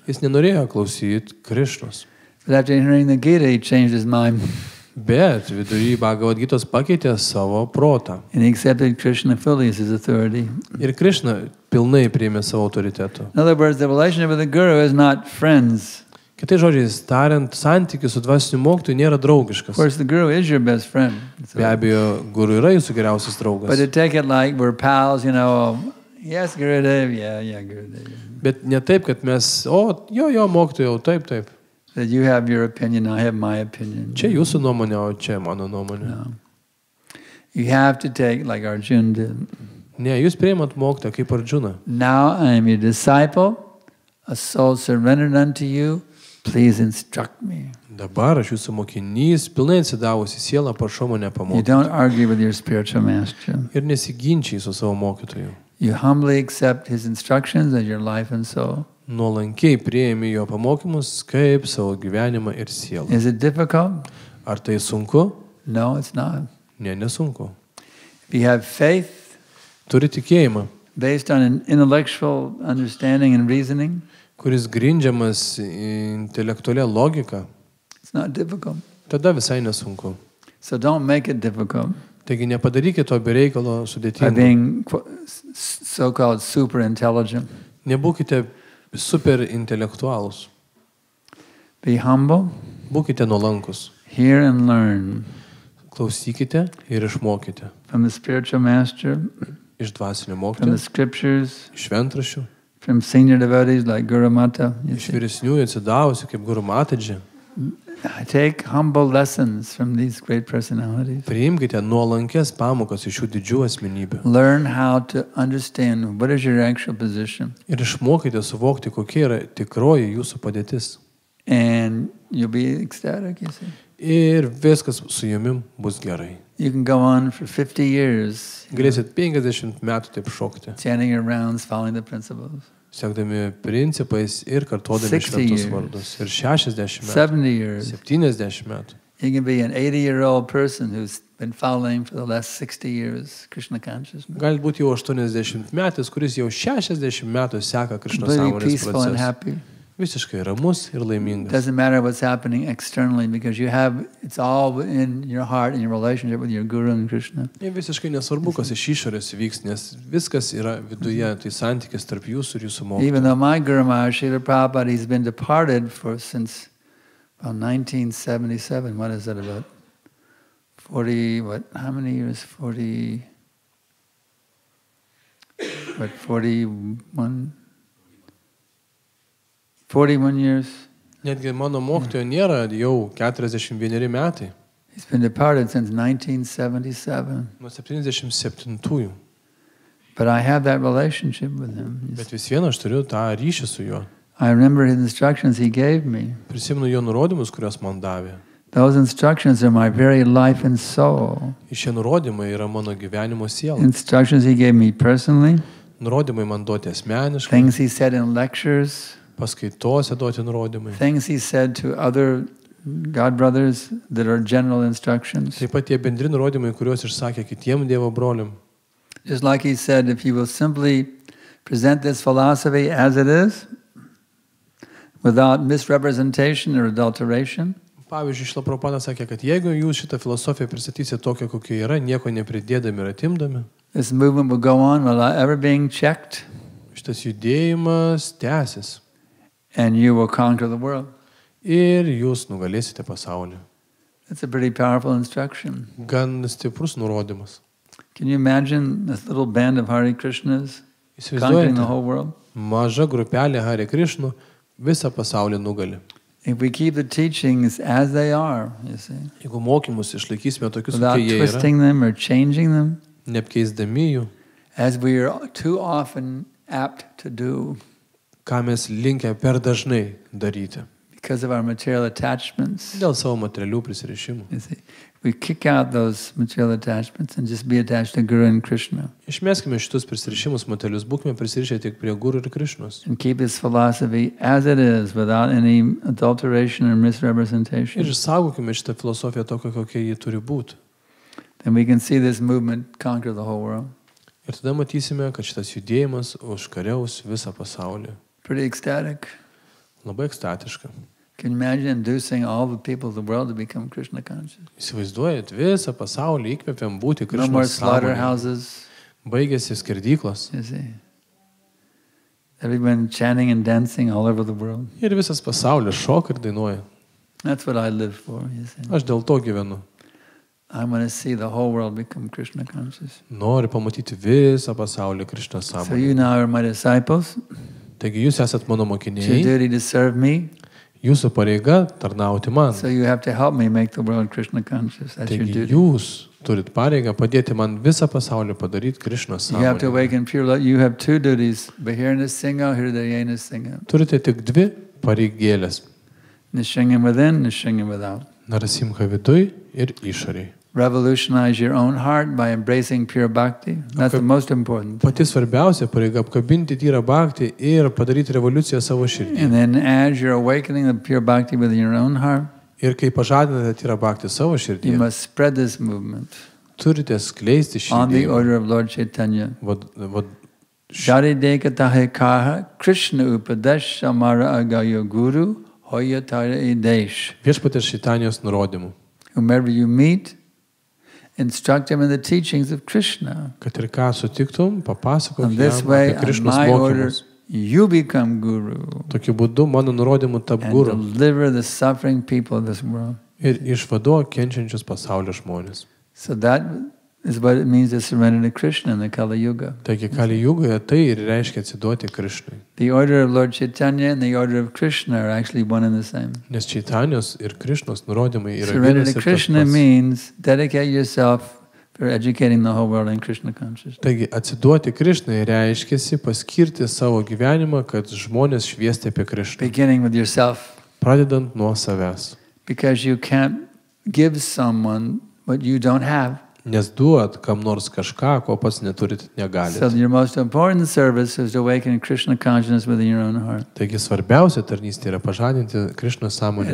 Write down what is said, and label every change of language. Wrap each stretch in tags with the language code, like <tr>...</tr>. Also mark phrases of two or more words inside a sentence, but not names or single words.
<lt>Jis nenorėjo klausyti Krišnos.</lt> <en>But after hearing the Gita, he changed his mind.</en> <lt>Bet vidury Bhagavad Gitos pakeitė savo protą.</lt> <en>And he accepted Krishna fully as his authority.</en> <lt>Ir Krišna pilnai priėmė savo autoritetų.</lt> <en>In other words, the relationship with the Guru is not friends.</en> <lt>Kitai žodžiais tariant, santykis su dvasiniu mokytoju nėra</lt> <en>Of</en> <lt>draugiškas.</lt> <en>course, the Guru is your best friend.</en> <lt>Be abejo, guru yra jūsų geriausias</lt> <en>But</en> <lt>draugas.</lt> <en>to take it like we're pals, you know, yes, Gurudev, yeah, Gurudev.</en> <lt>Bet ne taip, kad mes, jo, mokytojau, taip.</lt> <en>That you have your opinion, I have my opinion.</en> <lt>Čia jūsų nuomonė, o čia mano nuomonė.</lt> <en>No. You have to take like Arjuna did.</en> <lt>Ne, jūs priimat mokytoją kaip Arjuna.</lt> <en>Now I am your disciple, a soul surrendered unto you. Please instruct me.</en> <lt>Dabar aš jūsų mokinys, pilnai atsidavusi sielą, prašau mane</lt> <en>You</en> <lt>pamokyti.</lt> <en>don't argue with your spiritual master.</en> <lt>Ir nesiginčiai su savo mokytoju.</lt> <en>You humbly accept his instructions as your life and soul.</en> <lt>Nuolankiai priėmi jo pamokymus kaip savo gyvenimą ir sielą.</lt> <en>Is it difficult?</en> <lt>Ar tai sunku?</lt> <en>No, it's not.</en> <lt>Ne, nesunku.</lt> <en>If you have faith</en> <lt>Turi tikėjimą,</lt> <en>based on an intellectual understanding and reasoning,</en> <lt>kuris grindžiamas intelektualia logika,</lt> <en>it's not difficult.</en> <lt>tada visai nesunku.</lt> <en>So don't make it difficult</en> <lt>Taigi nepadarykite to be reikalo</lt> <en>by</en> <lt>sudėtingo.</lt> <en>being so-called super intelligent.</en> <lt>Nebūkite super intelektualūs.</lt> <en>Be humble,</en> <lt>Būkite nuolankus.</lt> <en>hear and learn</en> <lt>Klausykite ir išmokite.</lt> <en>from the spiritual master,</en> <lt>Iš dvasinio</lt> <en>from the</en> <lt>mokytojo,</lt> <en>scriptures,</en> <lt>iš šventraščių,</lt> <en>from senior devotees like Guru Mata. You</en> <lt>iš</lt> <en>see.</en> <lt>vyresniųjų atsidavusių kaip Guru Matadži.</lt> <en>Take humble lessons from these great personalities.</en> <lt>Priimkite nuolankės pamokas iš šių didžių asmenybių.</lt> <en>Learn how to understand what is your actual position.</en> <lt>Ir išmokite suvokti, kokia yra tikroji jūsų padėtis.</lt> <en>And you'll be ecstatic, you see.</en> <lt>Ir viskas su jumi bus gerai.</lt> <en>You can go on for 50 years</en> <lt>Galėsit 50 metų taip šokti,</lt> <en>chanting your rounds, following the principles.</en> <lt>sekdami principais ir kartuodami 60 šventus</lt> <en>years.</en> <lt>vardus. Ir 60 metų,</lt> <en>70 years.</en> <lt>70 metų.</lt> <en>You can be an 80-year-old person who's been following for the last 60 years Krishna consciousness.</en> <lt>Gali būti jau 80 metais, kuris jau 60 metų seka Krišnos</lt> <en>Completely</en> <lt>sąmonės</lt> <en>peaceful and</en> <lt>procesą.</lt> <en>happy.</en> <lt>Visiškai ramus ir laimingas.</lt> <en>Doesn't matter what's happening externally because it's all in your heart and your relationship with your Guru and Krishna.</en> <lt>Ir visiškai nesvarbu, kas iš išorės vyks, nes viskas yra viduje, tai santykis tarp jūsų ir jūsų mokytojų.</lt> <en>Even though my Guru Maharaj, Srila Prabhupada, he's been departed since about 1977. What is that about? 40, how many years? 41? 41 years.</en> <lt>Netgi mano mokytojo nėra jau 41 metai.</lt> <en>He's been departed since 1977.</en> <lt>Nuo 77-ųjų.</lt> <en>But I have that relationship with him.</en> <lt>Bet vis viena aš turiu tą ryšį su juo.</lt> <en>I remember his instructions he gave me.</en> <lt>Prisimenu jo nurodymus, kuriuos man davė.</lt> <en>Those instructions are my very life and soul.</en> <lt>Šie nurodymai yra mano gyvenimo siela.</lt> <en>Instructions he gave me personally.</en> <lt>Nurodymai man duoti asmeniškai.</lt> <en>Things he said in lectures.</en> <lt>Paskaitose duoti nurodymai.</lt> <en>Things he said to other God brothers that are general instructions.</en> <lt>Taip pat tie bendri nurodymai, kuriuos išsakė kitiem Dievo broliam.</lt> <en>Just like he said, if you will simply present this philosophy as it is, without misrepresentation or adulteration,</en> <lt>Pavyzdžiui, Šrila Prabhupada sakė, kad jeigu jūs šitą filosofiją pristatysite tokią, kokia yra, nieko nepridėdami ir atimdami,</lt> <en>this movement will go on without ever being checked,</en> <lt>šitas judėjimas tęsis</lt> <en>and you will conquer the world.</en> <lt>ir jūs nugalėsite pasaulį.</lt> <en>That's a pretty powerful instruction.</en> <lt>Gan stiprus nurodymas.</lt> <en>Can you imagine this little band of Hare Krishnas conquering the whole world?</en> <lt>Maža grupelė Hare Krishnų visą pasaulį nugali.</lt> <en>If we keep the teachings as they are, you see,</en> <lt>Jeigu mokymus išlaikysime tokius,</lt> <en>without</en> <lt>kokie jie yra,</lt> <en>twisting them or changing them,</en> <lt>neapkeisdami jų,</lt> <en>as we are too often apt to do</en> <lt>ką mes linkę per dažnai daryti.</lt> <en>because of our material attachments.</en> <lt>Dėl savo materialių prisirišimų.</lt> <en>You see, we kick out those material attachments and just be attached to Guru and Krishna</en> <lt>Išmeskime šitus prisirišimus materialius, būkime prisirišę tik prie Guru ir Krišnos.</lt> <en>and keep his philosophy as it is without any adulteration or</en> <lt>Ir</lt> <en>misrepresentation.</en> <lt>išsaugokime šitą filosofiją tokią, kokia ji turi būti.</lt> <en>Then we can see this movement conquer the whole world.</en> <lt>Ir tada matysime, kad šitas judėjimas užkariaus visą pasaulį.</lt> <en>Pretty ecstatic.</en> <lt>Labai ekstatiška.</lt> <en>Can you imagine inducing all the people of the world to become Krishna conscious?</en> <lt>Įsivaizduojat, visą pasaulį įkvėpiam būti</lt> <en>No more</en> <lt>Krišnos sąmonėje.</lt> <en>slaughterhouses,</en> <lt>Baigėsi skerdyklos.</lt> <en>you see. Everyone chanting and dancing all over the world.</en> <lt>Ir visas pasaulis šoka ir dainuoja.</lt> <en>That's what I live for, you see.</en> <lt>Aš dėl to gyvenu.</lt> <en>I want to see the whole world become Krishna conscious.</en> <lt>Noriu pamatyti visą pasaulį Krišnos</lt> <en>So</en> <lt>sąmonėje.</lt> <en>you now are my disciples.</en> <lt>Taigi jūs esat mano</lt> <en>It's your</en> <lt>mokiniai,</lt> <en>duty to serve me.</en> <lt>jūsų pareiga tarnauti man.</lt> <en>So you have to help me make the world Krishna conscious. That's your</en> <lt>Taigi</lt> <en>duty.</en> <lt>jūs turit pareigą padėti man visą pasaulį padaryti Krišnos</lt> <en>You have to</en> <lt>sąmonėje.</lt> <en>awaken pure love. You have two duties.</en> <sa>बहिर्न सिंह, हृदयेन सिंह.</sa> <lt>Turite tik dvi pareigėlės.</lt> <en>Nishinga within, Nishinga without.</en> <lt>Narasimha viduj ir išoriai.</lt> <en>Revolutionize your own heart by embracing pure bhakti. That's the most important thing.</en> <lt>Pati svarbiausia pareiga apkabinti tyrą bhaktį ir padaryti revoliuciją savo širdį.</lt> <en>And then as you're awakening the pure bhakti within your own heart,</en> <lt>Ir kai pažadinate tyrą bhaktį savo</lt> <en>you</en> <lt>širdį,</lt> <en>must spread this movement</en> <lt>turite skleisti šį</lt> <en>on the</en> <lt>judėjimą.</lt> <en>order of Lord Chaitanya. Vad-</en> <bn>যারি দেকতাহে কহ কৃষ্ণ উপদেশ সমর আগয়ো গুরু হয় তার ইদেশ.</bn> <lt>Viešpatės Šitanijos nurodymų,</lt> <en>Whomever you meet, instruct him in the teachings of Krishna.</en> <lt>kad ir ką sutiktum, papasakok</lt> <en>And this</en> <lt>jam</lt> <en>way,</en> <lt>apie</lt> <en>on</en> <lt>Krišnos</lt> <en>my order,</en> <lt>mokymus.</lt> <en>you become guru</en> <lt>Tokiu būdu mano nurodymų tap</lt> <en>and</en> <lt>guru</lt> <en>deliver the suffering people of this world.</en> <lt>ir išvaduok kenčiančius pasaulio žmonės.</lt> <en>So that is what it means to surrender to Krishna in the Kali Yuga.</en> <lt>Taigi Kali Jugoje tai ir reiškia atsiduoti Krišnai.</lt> <en>The order of Lord Chaitanya and the order of Krishna are actually one and the same.</en> <lt>Nes Čaitanijos ir Krišnos nurodymai yra</lt> <en>Surrender</en> <lt>vienas</lt> <en>to</en> <lt>ir tas</lt> <en>Krishna</en> <lt>pats.</lt> <en>means dedicate yourself for educating the whole world in Krishna consciousness.</en> <lt>Taigi atsiduoti Krišnai reiškiasi paskirti savo gyvenimą, kad žmonės šviesti apie Krišną.</lt> <en>Beginning with yourself,</en> <lt>Pradedant nuo savęs.</lt> <en>because you can't give someone what you don't have.</en> <lt>Nes duot kam nors kažką, ko pats neturit,</lt> <en>So</en> <lt>negalite.</lt> <en>your most important service is to awaken Krishna consciousness within your own heart.</en> <lt>Taigi svarbiausia tarnystė yra pažadinti Krišnos sąmonę</lt>